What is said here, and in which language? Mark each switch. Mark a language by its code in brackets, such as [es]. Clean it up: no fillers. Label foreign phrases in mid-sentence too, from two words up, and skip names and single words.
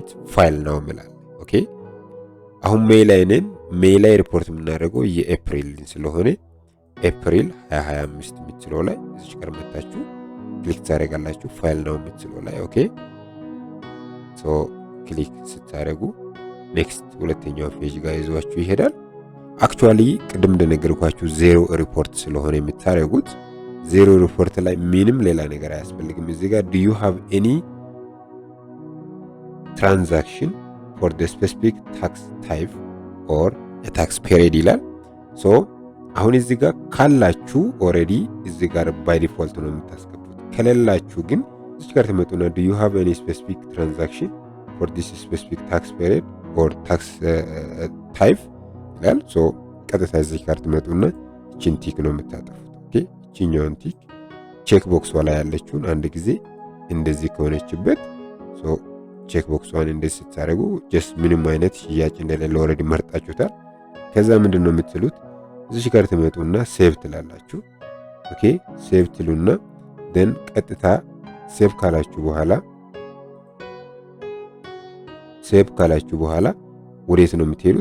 [am] ፋይል ነው ሚላል። ኦኬ አሁን ሜይ ላይ ነን። ሜይ ላይ ሪፖርት የምናደርገው የኤፕሪል ስለሆነ ኤፕሪል 2025 የምትለው ላይ እዚህ ጋር መጣችሁ ክሊክ ታደርጋላችሁ። ፋይል ነው የምትለው ላይ ኦኬ። [en] so click [am] ስታደርጉ ኔክስት ሁለተኛው ፔጅ ጋር ይዟችሁ ይሄዳል። አክቹአሊ ቅድም እንደነገርኳችሁ [en] zero report [am] ስለሆነ የምታደርጉት [en] zero report [am] ላይ ምንም ሌላ ነገር አያስፈልግም። እዚህ ጋር [en] do you have any transaction for the specific tax type or a tax period [am] ይላል። ሶ አሁን እዚህ ጋር ካላችሁ ኦሬዲ እዚህ ጋር [en] by default [am] ነው የምታስገቡት። ከሌላችሁ ግን እዚህ ጋር ትመጡና [en] do you have any specific transaction for this specific tax period or tax type [am] ይላል። ሶ ቀጥታ እዚህ ጋር ትመጡና እቺን ቲክ ነው የምታጠፉት። ኦኬ እቺኛውን [en] tick check box [am] ላይ ያለችውን አንድ ጊዜ እንደዚህ ከሆነችበት ሶ ቼክ ቦክስዋን እንደዚህ ስታደርጉ ጀስት ምንም አይነት ሽያጭ እንደሌለ ኦሬዲ መርጣችሁታል። ከዛ ምንድነው የምትሉት እዚህ ጋር ትመጡና ሴቭ ትላላችሁ። [en] okay save [am] ትሉና ደን ቀጥታ ሴቭ ካላችሁ በኋላ ወዴት ነው የምትሄዱት?